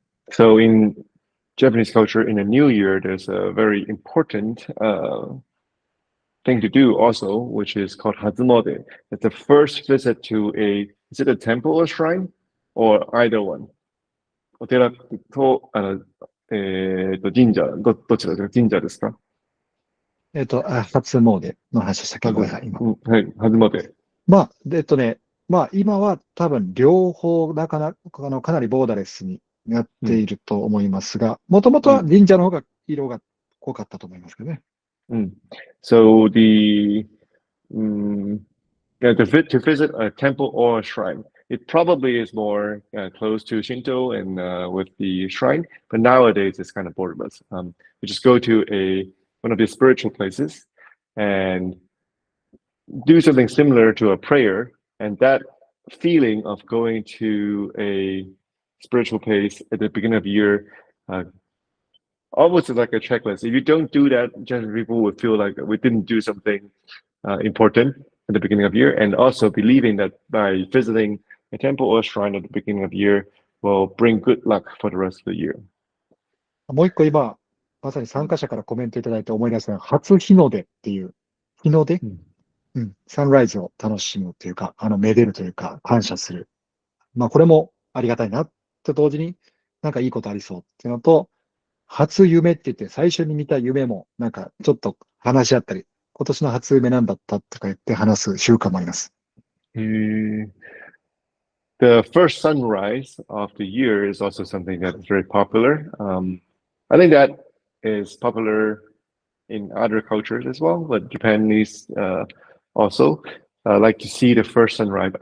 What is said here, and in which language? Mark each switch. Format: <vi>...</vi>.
<en>So in Japanese culture, in a new year, there's a very important thing to do also, which is called Hazumode. It's the first visit to is it a temple or shrine? Or either one?</en> <ja>お寺と、神社、どちらですか？神社ですか？初詣の話でしたっけ？ごめんなさい、今。はい、Hazumode。まあ、今は多分両方かなりボーダレスになっていると思いますが、もともとは神社の方が色が濃かったと思いますけどね。</ja> <en>So to visit a temple or a shrine, it probably is more close to Shinto and with the shrine, but nowadays it's kind of borderless. You just go to one of the spiritual places and do something similar to a prayer, and that feeling of going to a spiritual place at the beginning of the year, almost like a checklist. If you don't do that, generally people would feel like we didn't do something important at the beginning of the year, and also believing that by visiting a temple or a shrine at the beginning of the year will bring good luck for the rest of the year.</en> <ja>もう一個今、まさに参加者からコメントいただいて思い出したのは、初日の出っていう、日の出、サンライズを楽しむというか、めでるというか、感謝する。まあ、これもありがたいなと同時に、なんかいいことありそうっていうのと、初夢って言って、最初に見た夢も、なんかちょっと話し合ったり、今年の初夢なんだったとか言って話す習慣もあります。</ja> <en>The first sunrise of the year is also something that is very popular. I think that is popular in other cultures as well, but Japanese also like to see the first sunrise.</en>